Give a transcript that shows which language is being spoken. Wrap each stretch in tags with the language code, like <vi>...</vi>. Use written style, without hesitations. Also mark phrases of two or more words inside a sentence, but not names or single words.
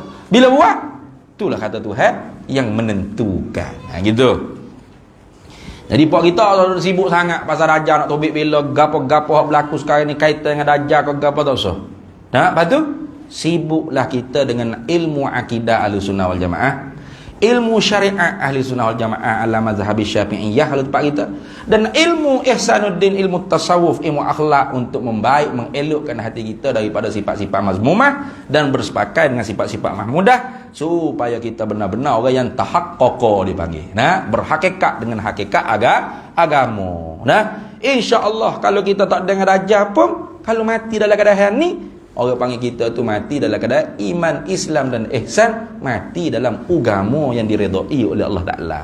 <ms>Bila buat, itulah kata Tuhan yang menentukan. Gitu. Jadi pak kita sibuk sangat pasal Dajjal, nak tobik bila gapo-gapo hak berlaku sekarang ni kaitan dengan Dajjal ke gapo tak usah. Lepas tu sibuklah kita dengan ilmu akidah</ms> <ar>أهل السنة والجماعة,</ar> <ms>ilmu syariat</ms> <ar>أهل السنة والجماعة على مذهب الشافعية</ar> <ms>kalau tempat kita, dan ilmu ihsanuddin, ilmu tasawuf, ilmu akhlak untuk membaik mengelokkan hati kita daripada sifat-sifat mazmumah dan bersepakat dengan sifat-sifat mahmudah, supaya kita benar-benar orang yang tahaqqaqa dipanggil, berhakikat dengan hakikat agama. Insya-Allah kalau kita tak dengar Dajjal pun, kalau mati dalam keadaan ni, orang panggil kita tu mati dalam keadaan iman, Islam dan ihsan, mati dalam agama yang diredai oleh Allah Ta'ala.</ms>